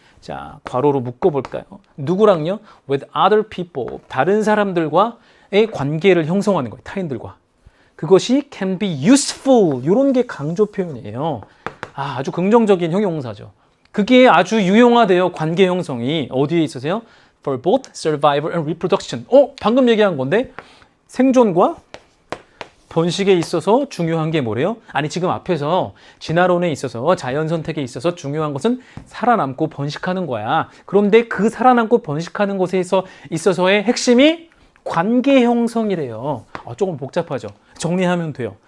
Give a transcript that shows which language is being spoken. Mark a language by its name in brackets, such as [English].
[Korean] 자, 괄호로 묶어볼까요? 누구랑요? [English] with other people, [Korean] 다른 사람들과의 관계를 형성하는 거예요. 타인들과. 그것이 [English] can be useful, [Korean] 이런 게 강조 표현이에요. 아주 긍정적인 형용사죠. 그게 아주 유용하대요. 관계 형성이. 어디에 있으세요? [English] For both survival and reproduction. [Korean] 방금 얘기한 건데 생존과 번식에 있어서 중요한 게 뭐래요? 아니, 지금 앞에서 진화론에 있어서 자연 선택에 있어서 중요한 것은 살아남고 번식하는 거야. 그런데 그 살아남고 번식하는 것에 있어서의 핵심이 관계 형성이래요. 조금 복잡하죠. 정리하면 돼요.